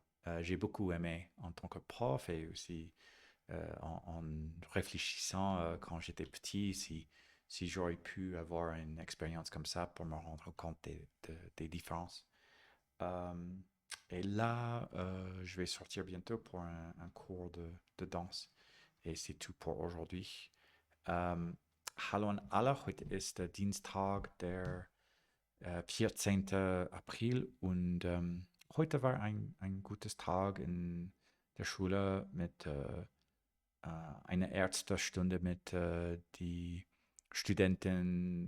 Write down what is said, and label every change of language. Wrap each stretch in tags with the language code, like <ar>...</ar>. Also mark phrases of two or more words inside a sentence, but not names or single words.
<fr>J'ai beaucoup aimé en tant que prof et aussi en réfléchissant quand j'étais petit, si j'aurais pu avoir une expérience comme ça pour me rendre compte des différences. Euh, et là, je vais sortir bientôt pour un cours de danse. Et c'est tout pour aujourd'hui.</fr> <de>Hallo an alle, heute ist der Dienstag, der 14. April und heute war ein gutes Tag in der Schule mit einer Ärztestunde mit die Studenten.</de>